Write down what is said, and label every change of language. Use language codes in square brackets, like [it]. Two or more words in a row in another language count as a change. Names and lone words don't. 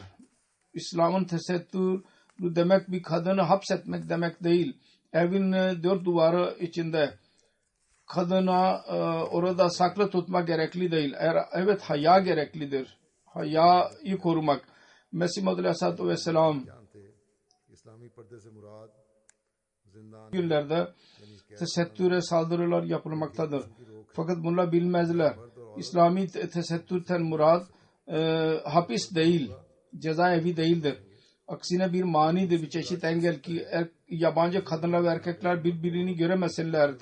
[tr] İslam'ın tesettür demek bir kadını hapsetmek demek değil. Evin dört duvarı içinde kadına orada saklı tutmak gerekli değil. Evet haya gereklidir. Hayayı korumak. Mesih Muhammed Aleyhisselatü Vesselam [ur] اسلامی پردے سے مراد زندان [tr] günlerde tesettüre saldırılar yapılmaktadır. Fakat bunlar bilmezler. İslami tesettürten murad hapis değil, cezaevi değildir. Aksine bir manidir, bir çeşit engel ki yabancı kadınlar ve erkekler birbirini göremesinler.